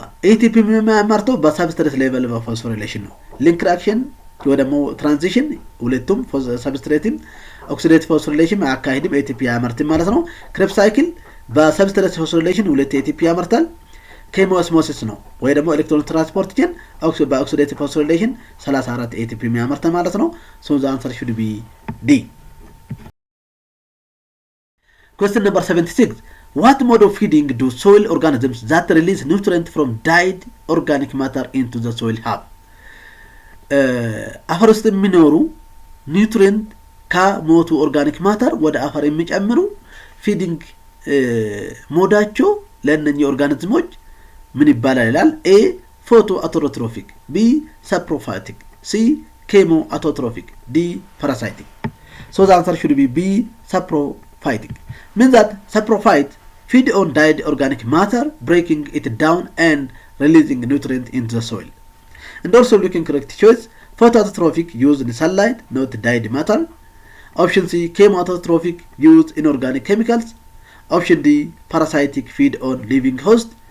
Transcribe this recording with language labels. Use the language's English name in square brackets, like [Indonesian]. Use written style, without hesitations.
[Amharic] ኤቲፒ የሚያመርተው በሰብስትሬት ሌቨል ፎስፎሪሌሽን ነው። ሊንክ ሪአክሽን ወይ ደግሞ ትራንዚሽን ሁለቱም ሰብስትሬትን ኦክሲዴቲቭ ፎስፎሪሌሽን አካሂድም ኤቲፒ ያመርትም ማለት ነው። ክሬብ ሳይክል በሰብስትሬት ፎስፎሪሌሽን ሁለት ኤቲፒ ያመርታል። ኬሞኦስሞሲስ ነው ወይ ደግሞ ኤሌክትሮን ትራንስፖርት ቼን በኦክሲዴቲቭ ፎስፎሪሌሽን 34 ኤቲፒ የሚያመርት ማለት ነው። [English] ሶ ዘ አንሰር ሹድ ቢ ዲ። Question number 76. What mode of feeding do soil organisms that release nutrient from dyed organic matter into the soil have? [Amharic] አፈር ውስጥ የሚኖሩ ኒውትሪየንት ከሞቱ ኦርጋኒክ ማተር ወደ አፈር የሚጨምሩ ፊዲንግ ሞዳቸው ለእነኚህ ኦርጋኒዝሞች ምን ይባላል ይላል። ኤ ፎቶ አውቶትሮፊክ፣ ቢ ሳፕሮፋይቲክ፣ ሲ ኬሞ አውቶትሮፊክ፣ ዲ ፓራሳይቲክ። [English] ሶ ዘ አንሰር ሹድ ቢ ቢ ሳፕሮፋይቲክ። means that saprophyte feed on dyed organic matter, breaking it down and releasing nutrient into the soil. And also looking correct choice, photoautotrophic used in sunlight, not dyed matter. Option C, chemoautotrophic used in organic chemicals. Option D, parasitic feed on living host.